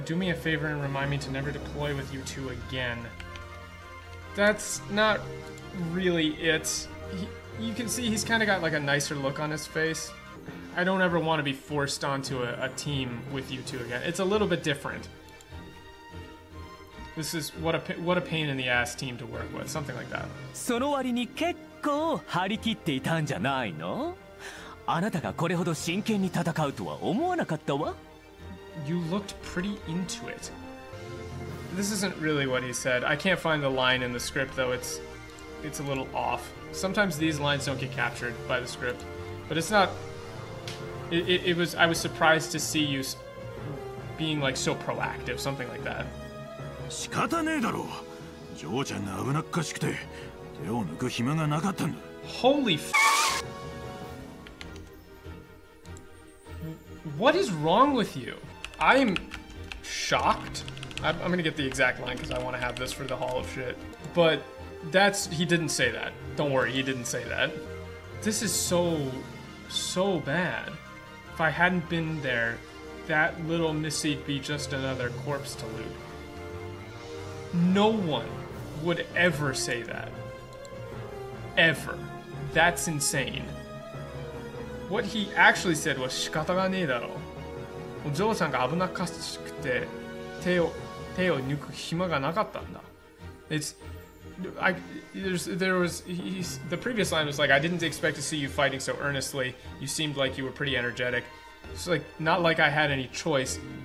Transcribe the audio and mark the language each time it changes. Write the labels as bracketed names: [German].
[English] Do me a favor and remind me to never deploy with you two again. That's not really it. You can see he's kind of got like a nicer look on his face. I don't ever want to be forced onto a team with you two again. It's a little bit different. This is what a pain in the ass team to work with, something like that. [Japanese] その割に結構張り切っていたんじゃないの? あなたがこれほど真剣に戦うとは思わなかったわ。 [English] You looked pretty into it. This isn't really what he said. I can't find the line in the script though. It's a little off. Sometimes these lines don't get captured by the script, but it's not. I was surprised to see you being like so proactive, something like that. [Japanese] 仕方ねえだろ。ジョーちゃんが危なっかしくて手を抜く暇がなかったんだ。 [English] Holy f***. What is wrong with you? I'm shocked. I'm gonna get the exact line because I want to have this for the Hall of Shit. But he didn't say that. Don't worry, he didn't say that. This is so bad. If I hadn't been there that little misseat be just another corpse to loot. No one would ever say that. Ever. That's insane. What he actually said was [Japanese] 仕方がねえだろ。ジョーさんが危なっかしくて手を抜く暇がなかったんだ。 [English] It's the previous line was like, I didn't expect to see you fighting so earnestly. You seemed like you were pretty energetic. It's like not like I had any choice.